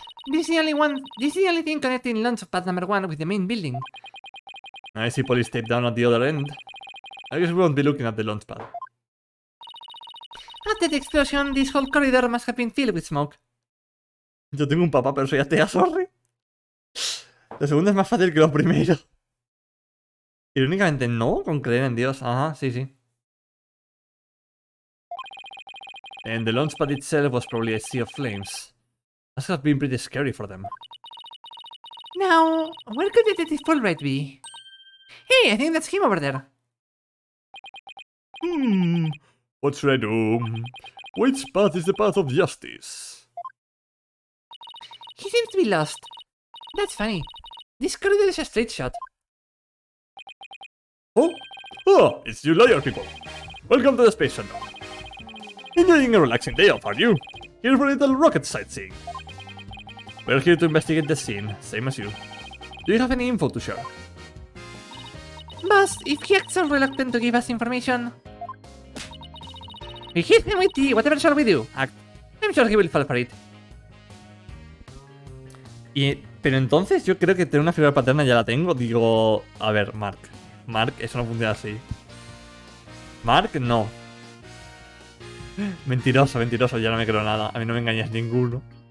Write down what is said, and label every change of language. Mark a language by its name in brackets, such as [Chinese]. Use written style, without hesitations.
[English] This is the only one. This is the only thing connecting launch pad number 1 with the main building. I see police tape down at the other end. I guess we won't be looking at the launch pad. After the explosion, this whole corridor must have been filled with smoke. [Spanish] Yo tengo un papá, pero soy atea, sorry. Lo segundo es más fácil que lo primero. Irónicamente, no, con creer en Dios. Ajá, sí, sí. [English] And the launch pad itself was probably a sea of flames. Must have been pretty scary for them. Now, where could Detective Fulbright be? Hey, I think that's him over there. What should I do? Which path is the path of justice? He seems to be lost. That's funny. This corridor is a straight shot. Oh? Oh, it's you lawyer people. Welcome to the Space Center. Enjoying a relaxing day off, are you? Here for a little rocket sightseeing. We're here to investigate the scene, same as you. Do you have any info to share? Boss, if he acts so reluctant to give us information, we hit him with the whatever shall we do act. I'm sure he will fall for it. [Spanish] Pero entonces yo creo que tener una figura paterna ya la tengo. Digo, a ver, Mark, eso no funciona así. Mark, no. Mentiroso, mentiroso, ya no me creo nada. A mí no me engañas ninguno.